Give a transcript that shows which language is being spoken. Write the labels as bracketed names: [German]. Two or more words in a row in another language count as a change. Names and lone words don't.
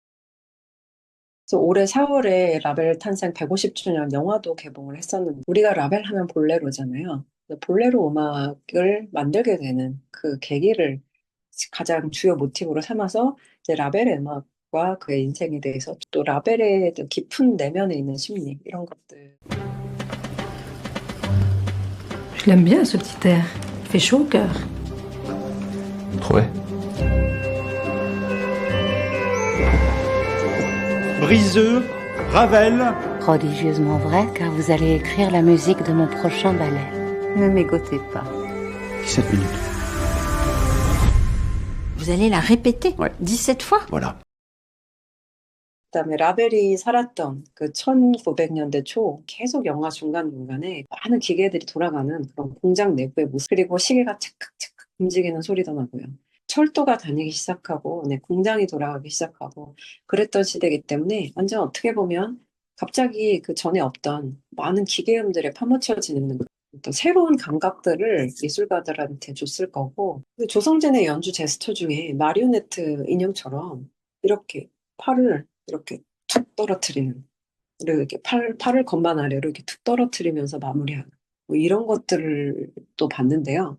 [Korean] 그래서 올해 4월에 라벨 탄생 150주년 영화도 개봉을 했었는데 우리가 라벨 하면 볼레로잖아요. 볼레로 음악을 만들게 되는 그 계기를 가장 주요 모티브로 삼아서 이제 라벨의 음악과 그의 인생에 대해서 또 라벨의 깊은 내면에 있는 심리 이런 것들. [French] Je l'aime bien ce petit air. Il fait chaud au cœur. Vous trouvez? Briseux, Ravel. Prodigieusement vrai, car vous allez écrire la musique de mon prochain ballet. Ne m'égotez pas. 17 minutes. Vous allez la répéter Ouais. 17 fois? Voilà. [Korean] 그다음에 라벨이 살았던 그 1900년대 초 계속 영화 중간중간에 많은 기계들이 돌아가는 그런 공장 내부의 모습 그리고 시계가 찰칵찰칵 움직이는 소리도 나고요. 철도가 다니기 시작하고 공장이 돌아가기 시작하고 그랬던 시대이기 때문에 완전 어떻게 보면 갑자기 그 전에 없던 많은 기계음들에 파묻혀지는 어떤 새로운 감각들을 미술가들한테 줬을 거고 조성진의 연주 제스처 중에 마리오네트 인형처럼 이렇게 팔을 이렇게 툭 떨어뜨리는, 그리고 이렇게 팔을 건반 아래로 이렇게 툭 떨어뜨리면서 마무리하는, 뭐 이런 것들을 또 봤는데요.